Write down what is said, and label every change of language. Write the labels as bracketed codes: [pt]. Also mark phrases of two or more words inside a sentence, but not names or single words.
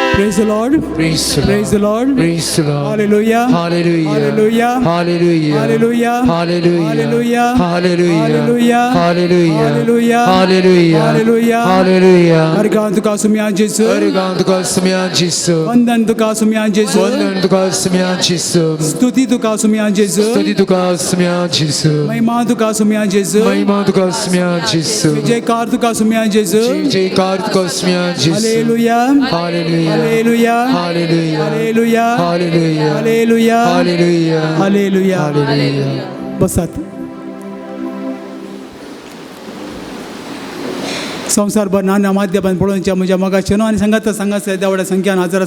[en] Praise the Lord. Praise the Praise the Lord. Praise the Lord. Hallelujah. Hallelujah. Hallelujah. Hallelujah. Hallelujah. Hallelujah. Hallelujah. Hallelujah. Hallelujah. Hallelujah. Hallelujah. Hallelujah. Hallelujah. Hallelujah. [kok] Obrigado, tuka sumia Jesus. Obrigado, tuka sumia Jesus. Vandan tuka sumia Jesus. Vandan tuka sumia Jesus. Stuti tuka sumia Jesus. Stuti tuka sumia Jesus. महिमा तुका सुम्या जेजू Mahima tuka sumia Jesus. जयकार तुका सुम्या जेजू Jayakar tuka sumia Jesus. हालेलुया Hallelujah. हालेलुया Hallelujah. हालेलुया Hallelujah. हालेलुया Hallelujah. हालेलुया Hallelujah. बसात संवसारभर नाना माध्यमांत पळोवनच्या म्हज्या मोगाचेनो आनी सांगात देवड्या संख्यान हजर